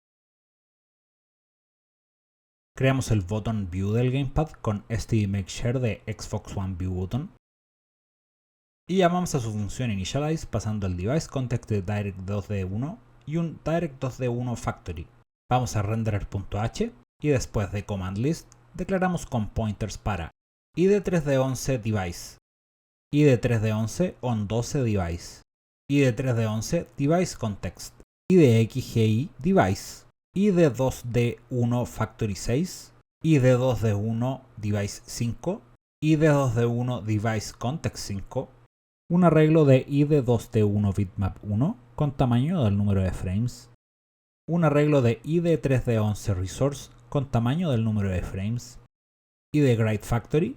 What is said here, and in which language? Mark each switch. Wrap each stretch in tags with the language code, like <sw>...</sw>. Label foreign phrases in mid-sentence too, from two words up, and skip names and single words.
<es>Creamos el botón View del Gamepad con stdMakeShare de Xbox One View Button y llamamos a su función Initialize pasando el Device Context de Direct2D1 y un Direct2D1 Factory. Vamos a renderer.h y después de Command List declaramos con pointers para id3d11 Device, id3d11 on12 Device, id3d11 Device Context, idxgi Device, id2d1 Factory 6, id2d1 Device 5, id2d1 Device Context 5, un arreglo de id2d1 bitmap 1 con tamaño del número de frames, un arreglo de id3d11 resource con tamaño del número de frames, idWrite Factory.</es>